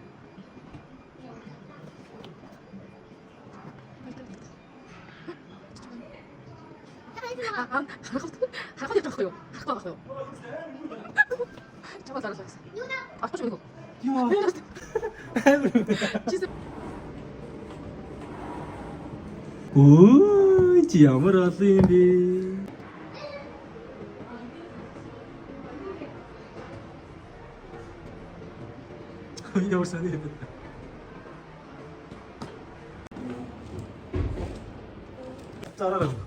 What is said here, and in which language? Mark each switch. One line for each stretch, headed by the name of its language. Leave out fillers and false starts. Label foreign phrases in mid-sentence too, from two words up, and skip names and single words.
Korean: 할아버지 잡고요. 갖고 와요. 잡아 잘했어. 아, 좀 이거. 진짜.
Mongolian: 오, 지 ямар олон юм бэ? Ямар сони юм бэ? Зараа.